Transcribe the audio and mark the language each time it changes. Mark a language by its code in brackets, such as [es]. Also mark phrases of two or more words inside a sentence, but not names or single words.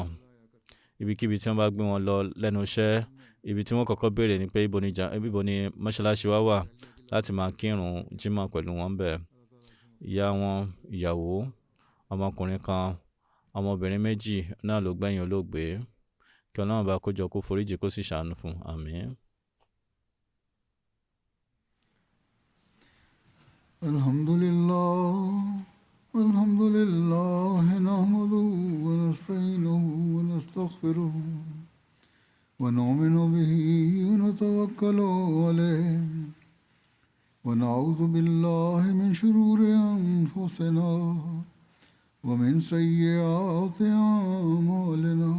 [yo] Ibikíbi tí wọ́n bá gbé wọn lọ lẹ́nu iṣẹ́, ibi tí wọ́n kọ́kọ́ béèrè ni pé ibo ni mọ́ṣáláṣí wa wà láti máa kírun jímọ̀ pẹ̀lú wọn bẹ́ẹ̀. Ìyá wọn, ìyàwó, ọmọkùnrin kan, ọmọbìnrin 2 náà ló gbẹ̀yìn olóògbé. Kí Ọlọ́run bá kó jọ kó foríjì kó sì ṣàánú fún. Àmín. [ar] الحمد لله نحمده ونستعينه ونستغفره ونؤمن به ونتوكل عليه ونعوذ بالله من شرور أنفسنا ومن سيئات أعمالنا.